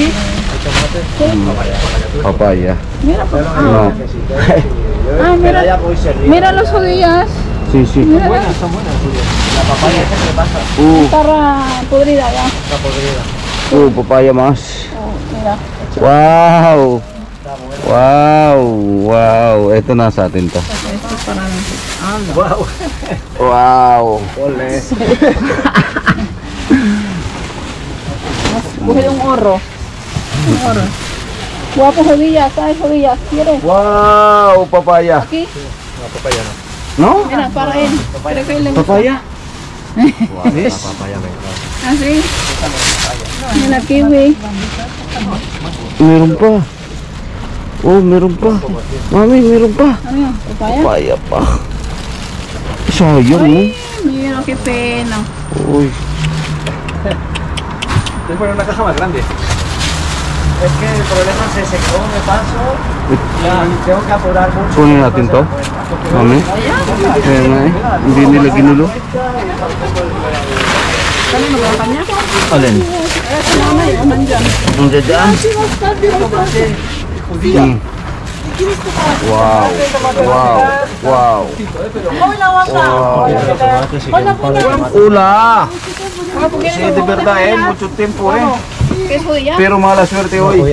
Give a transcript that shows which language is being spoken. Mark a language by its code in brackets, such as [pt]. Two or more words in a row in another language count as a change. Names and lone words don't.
[es] Sí. Papaya. Mira, pues. No. Ah, mira. Mira los judías. Sí, sí. Mira, Son buenas. La papaya, ¿qué pasa? está podrida ya. Está podrida. Papaya más. Oh, mira. Wow. Wow. [tl] Wow. Ito na sa atin to. [es] Esto es para mí. Wow. Wow. Ole. Coge un horro. Un horro. Guapo, judías, ¿sabes judías? ¿Quieres? Wow. Papaya. Aquí. La papaya no. No? Mira, para él. Creo que le gusta. Papaya? Wow, la papaya me encanta. Así. Mira, kiwi. [tl] Meron pa. Oh, meron pa. Mami, meron pa. Ano yun? Papaya? Papaya pa. Sayang, no? Ay, [es] mira, qué pena. Uy. Voy a poner una caja más grande. Es que el problema es ese, que luego me paso y tengo que apurar mucho. [tl] Kunin natin to. Mami. Kaya nga eh. Hindi nila ginulo. Kanino ba kanya? Alin? Kaya sa nanay, o nandyan. Ang dadaan. Wow. Wow. Wow. Ula. [es] Sí, de verdad, mucho tiempo, ¿Qué es judía? Pero mala suerte hoy.